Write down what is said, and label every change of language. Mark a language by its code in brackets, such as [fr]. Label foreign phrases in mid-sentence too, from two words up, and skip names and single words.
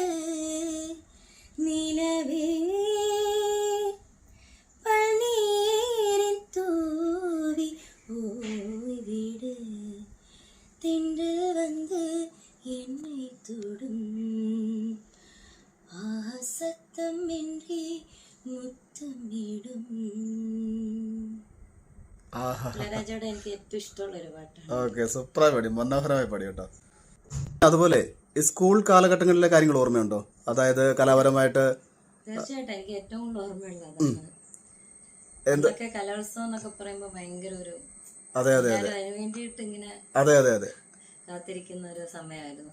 [ta] நிலவே பன்னீரின் தூவி போய்விடு தென்றல் வந்து என்னை தொடும் ஆசத்தம் இன்றி മുത്തമിടും. [ml] ഇളയരാജയുടെ എനിക്ക് ഏറ്റവും ഇഷ്ടമുള്ള ഒരു പാട്ടാണ്. ഓക്കെ, സൂപ്പറായി പാടി, മനോഹരമായി പാടി കേട്ടോ. അതുപോലെ ഈ സ്കൂൾ കാലഘട്ടങ്ങളിലെ കാര്യങ്ങൾ ഓർമ്മയുണ്ടോ? അതായത് കലാപരമായിട്ട്? തീർച്ചയായിട്ടും എനിക്ക് ഏറ്റവും കൂടുതൽ ഓർമ്മയുള്ളത് അതാണ്. എന്തൊക്കെ കലോത്സവം എന്നൊക്കെ പറയുമ്പോ ഭയങ്കര ഒരു അതിന് വേണ്ടിയിട്ട് ഇങ്ങനെ കാത്തിരിക്കുന്ന ഒരു സമയമായിരുന്നു.